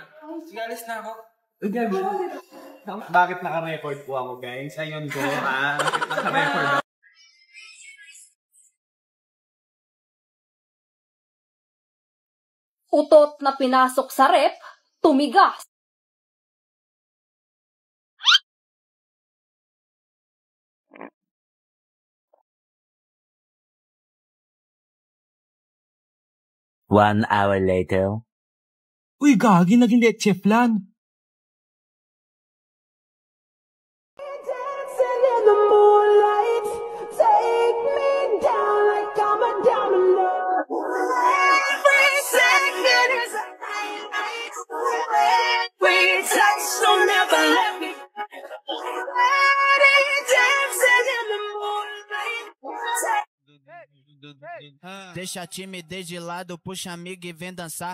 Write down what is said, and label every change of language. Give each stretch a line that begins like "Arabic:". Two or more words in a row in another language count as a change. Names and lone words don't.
Filipino: Sige, alis na ako. Ay, gag. Bakit naka-record po ako, guys? Ayun ko, bakit naka-record ako? Utot na pinasok sa rep, tumigas.
English: One hour later.
Filipino: Uy, gagi, naging leche flan.
Portuguese: Deixa a timidez de lado, puxa amigo e vem dançar.